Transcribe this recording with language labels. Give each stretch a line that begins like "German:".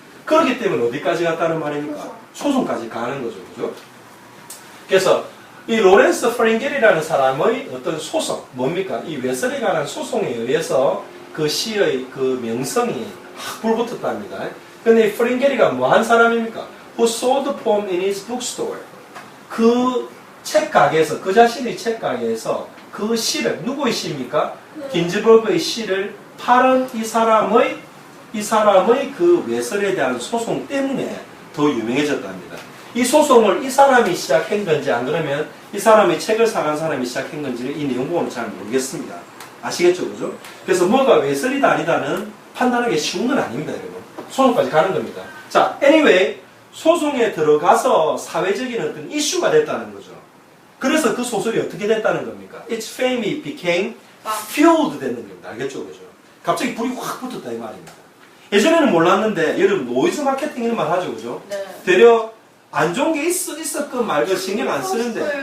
Korean: 그렇기 때문에 어디까지 갔다는 말입니까? 소송까지 가는 거죠. 그죠? 그래서 이 로렌스 프링겔이라는 사람의 어떤 소송, 뭡니까? 이 외설에 관한 소송에 의해서 그 시의 그 명성이 확 불붙었답니다. 근데 이 프링겔이가 뭐 한 사람입니까?
English: Who sold the poem in his bookstore.
Korean: 그 책 가게에서, 그 자신의 책 가게에서 그 시를, 누구의 시입니까? 긴즈버그의 시를 팔은 이 사람의 그 외설에 대한 소송 때문에 더 유명해졌답니다. 이 소송을 이 사람이 시작한 건지 안 그러면 이 사람이 책을 사간 사람이 시작한 건지를 이 내용 보면 잘 모르겠습니다. 아시겠죠, 그죠? 그래서 뭐가 외설이다 아니다는 판단하기 쉬운 건 아닙니다, 여러분. 소송까지 가는 겁니다. 자, anyway, 소송에 들어가서 사회적인 어떤 이슈가 됐다는 거죠. 그래서 그 소설이 어떻게 됐다는 겁니까?
English: Its fame became fueled
Korean: 되는 겁니다. 알겠죠, 그죠? 갑자기 불이 확 붙었다 이 말입니다. 예전에는 몰랐는데 여러분 노이즈 마케팅 이런 말 하죠, 그죠? 네. 되려 안 좋은 게 있었건 말건 신경 안 쓰는데.